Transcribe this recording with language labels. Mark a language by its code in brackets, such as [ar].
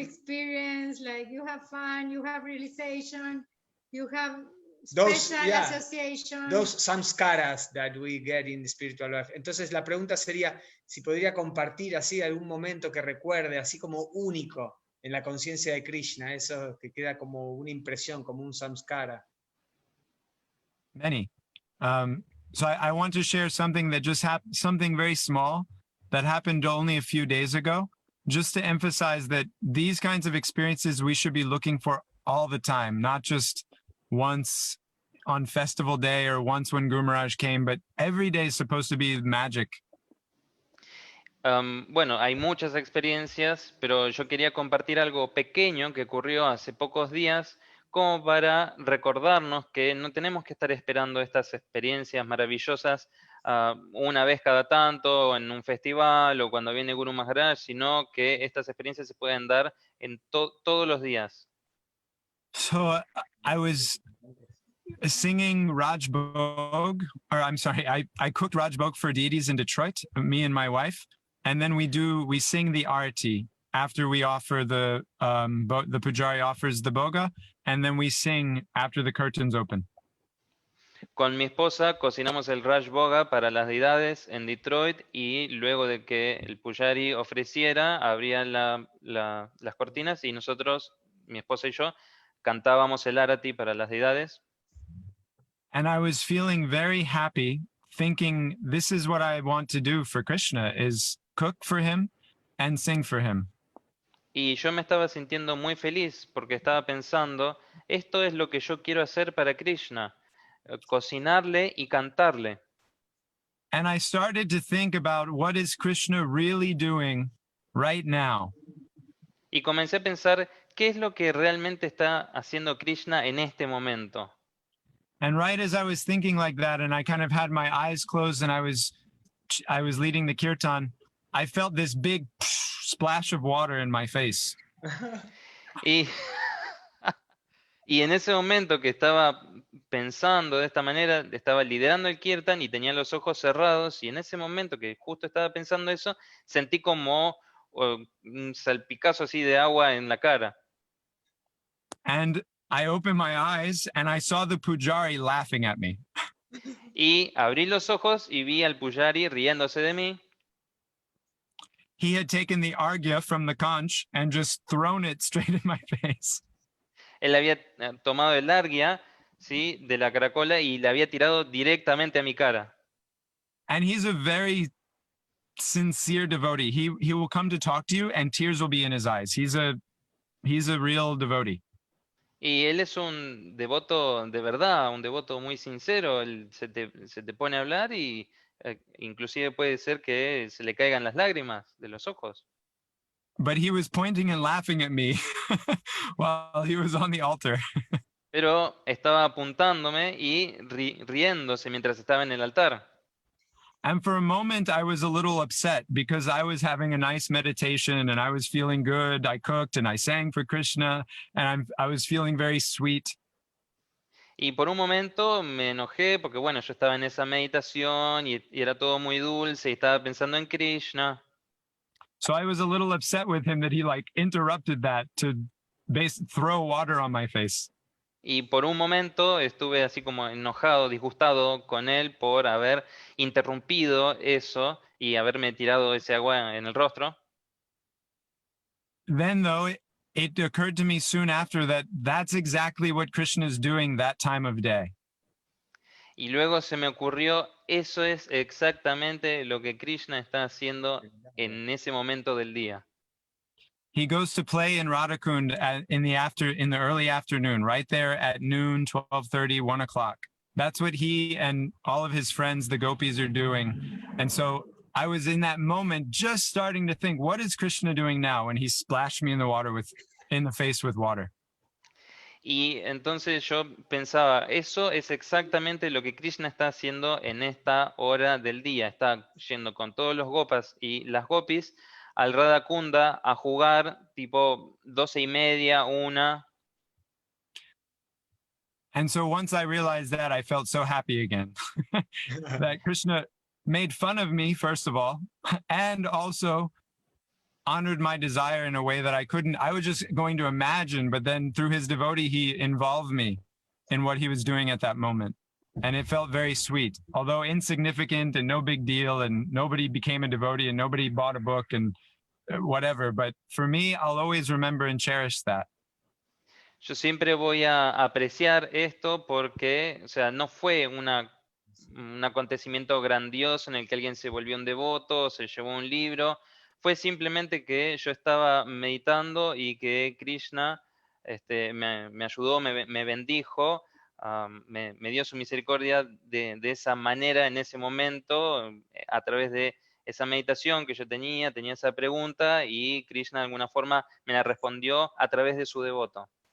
[en] experience, like you have fun, you have realization, you have Those- special yeah, association. those samskaras that we get in the spiritual life. [es] Entonces la pregunta sería si podría compartir así algún momento que recuerde, así como único en la conciencia de Krishna, eso que queda como una impresión, como un samskara. [en] Many. So I want to share something that just happened, something very small that happened only a few days ago, just to emphasize that these kinds of experiences we should be looking for all the time, not just once on festival day or once when Guru Maharaj came, but every day is supposed to be magic. [es] Bueno, hay muchas experiencias, pero yo quería compartir algo pequeño que ocurrió hace pocos días como para recordarnos que no tenemos que estar esperando estas experiencias maravillosas una vez cada tanto, en un festival o cuando viene Guru Maharaj, sino que estas experiencias se pueden dar en todos los días. [en] So I was singing Raj Bhog, or I'm sorry, I cooked Raj Bhog for deities in Detroit, me and my wife, and then we sing the arati after we offer the pujari offers the boga, and then we sing after the curtains open. [es] Con mi esposa cocinamos el Raj Boga para las deidades en Detroit y luego de que el Pujari ofreciera, abrían las cortinas y nosotros, mi esposa y yo, cantábamos el Arati para las deidades. [en] And I was feeling very happy, thinking this is what I want to do for Krishna, is cook for him and sing for him. [es] Y yo me estaba sintiendo muy feliz porque estaba pensando, esto es lo que yo quiero hacer para Krishna, cocinarle y cantarle. [en] And I started to think about what is Krishna really doing right now. [es] Y comencé a pensar, ¿qué es lo que realmente está haciendo Krishna en este momento? [en] And right as I was thinking like that, and I kind of had my eyes closed and I was leading the kirtan, I felt this big splash of water in my face. [es] Y, y en ese momento que estaba pensando de esta manera, estaba liderando el kirtan y tenía los ojos cerrados, y en ese momento que justo estaba pensando eso, sentí como un salpicazo así de agua en la cara. [en] And I opened my eyes and I saw the pujari laughing at me. [es] Y abrí los ojos y vi al Pujari riéndose de mí. [en] He had taken the argya from the conch and just thrown it straight in my face. [es] Él había tomado el argia, ¿sí?, de la caracola y la había tirado directamente a mi cara. [en] And he's a very sincere devotee. He will come to talk to you and tears will be in his eyes. He's a real devotee. [es] Y él es un devoto de verdad, un devoto muy sincero. Él se te pone a hablar y inclusive puede ser que se le caigan las lágrimas de los ojos. [en] But he was pointing and laughing at me while he was on the altar. [es] Pero estaba apuntándome y riéndose mientras estaba en el altar. [en] And for a moment, I was a little upset because I was having a nice meditation and I was feeling good. I cooked and I sang for Krishna and I was feeling very sweet. [es] Y por un momento me enojé porque, bueno, yo estaba en esa meditación y era todo muy dulce y estaba pensando en Krishna. [en] So I was a little upset with him that he like interrupted that to throw water on my face. [es] Y por un momento estuve así como enojado, disgustado con él por haber interrumpido eso y haberme tirado ese agua en el rostro. [en] Then though, it occurred to me soon after that that's exactly what Krishna is doing that time of day. [es] Y luego se me ocurrió, eso es exactamente lo que Krishna está haciendo en ese momento del día. [en] He goes to play in Radhakund in the early afternoon, right there at noon, 12:30, 1 o'clock. That's what he and all of his friends, the gopis, are doing. And so I was in that moment just starting to think, what is Krishna doing now? And he splashed me in the face with water. [es] Y entonces yo pensaba, eso es exactamente lo que Krishna está haciendo en esta hora del día. Está yendo con todos los gopas y las gopis al Radha Kunda a jugar tipo 12:30, 1. [en] And so once I realized that, I felt so happy again that Krishna made fun of me, first of all, and also honored my desire in a way that I was just going to imagine, but then through his devotee, he involved me in what he was doing at that moment. And it felt very sweet, although insignificant and no big deal, and nobody became a devotee and nobody bought a book and whatever. But for me, I'll always remember and cherish that. [es] Yo siempre voy a apreciar esto porque, o sea, no fue un acontecimiento grandioso en el que alguien se volvió un devoto, se llevó un libro. Fue simplemente que yo estaba meditando y que Krishna me ayudó, me bendijo, me dio su misericordia de esa manera en ese momento, a través de esa meditación que yo tenía esa pregunta y Krishna de alguna forma me la respondió a través de su devoto.